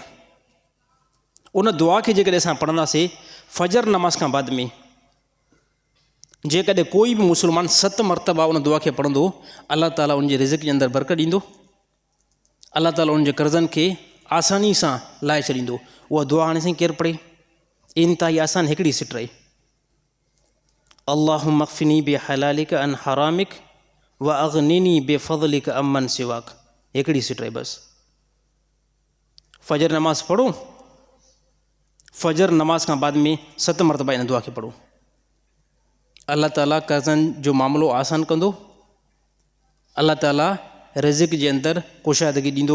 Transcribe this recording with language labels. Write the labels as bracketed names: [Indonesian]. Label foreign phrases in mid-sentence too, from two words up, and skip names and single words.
[Sindhi] उन दुआ खे जेकॾहिं असां पढ़ंदासीं फजर नमाज़ खां बाद में, जेकॾहिं कोई बि मुस्लमान 7 मरतबा उन दुआ खे पढ़ंदो, अल्लाह ताला उनजे रिज़्क़ जे अंदरि बरकत ॾींदो। अल्लाह ताला उनजे कर्ज़नि खे आसानी सां लाहे छॾींदो। उहा दुआ हाणे साईं केरु पढ़े? इंतिहाई आसान हिकिड़ी सिट रहे, [Arabic] اللهم اكفني بحلالك عن حرامك و أغنني بفضلك عمن سواك. [Sindhi] हिकिड़ी सिट रहे बसि। फजर नमाज़ पढ़ो, फजर नमाज खां बाद में 7 मरतबा इन दुआ खे पढ़ो। अल्लाह ताला कर्ज़नि जो मामिलो आसान कंदो। अल्लाह ताला रिज़्क़ जे अंदरि कुशादगी ॾींदो।